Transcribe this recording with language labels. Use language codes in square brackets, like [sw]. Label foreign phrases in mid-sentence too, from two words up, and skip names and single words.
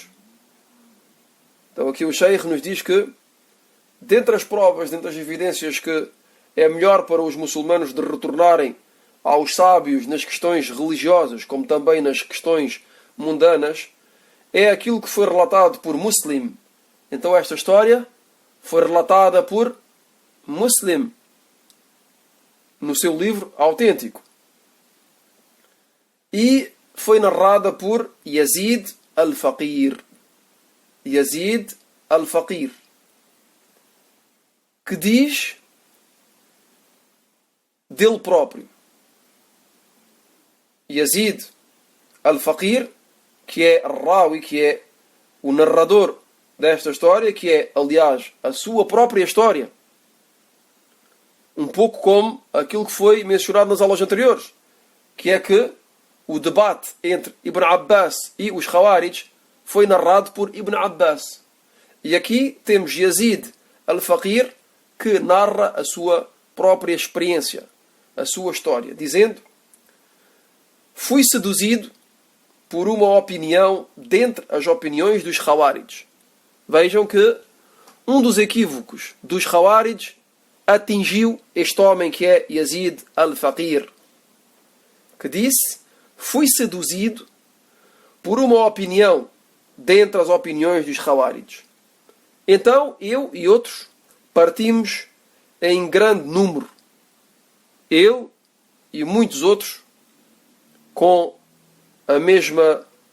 [pt] Então aqui o Sheikh nos diz que dentre as provas, dentre as evidências que é melhor para os muçulmanos de retornarem aos sábios nas questões religiosas, como também nas questões mundanas, é aquilo que foi relatado por Muslim. Então esta história foi relatada por Muslim no seu livro autêntico. E foi narrada por Yazid al-Faqir. Yazid al-Faqir, que diz dele próprio. Yazid al-Faqir, que é Rawi, que é o narrador desta história, que é, aliás, a sua própria história. Um pouco como aquilo que foi mencionado nas aulas anteriores, que é que o debate entre Ibn Abbas e os Khawarij foi narrado por Ibn Abbas. E aqui temos Yazid al-Faqir, que narra a sua própria experiência, a sua história, dizendo: fui seduzido por uma opinião dentre as opiniões dos Khawarij. Vejam que um dos equívocos dos Khawarij atingiu este homem que é Yazid al-Faqir, que disse: fui seduzido por uma opinião dentre as opiniões dos Khawarij. Então eu e outros partimos em grande número, ele e muitos outros, com a mesma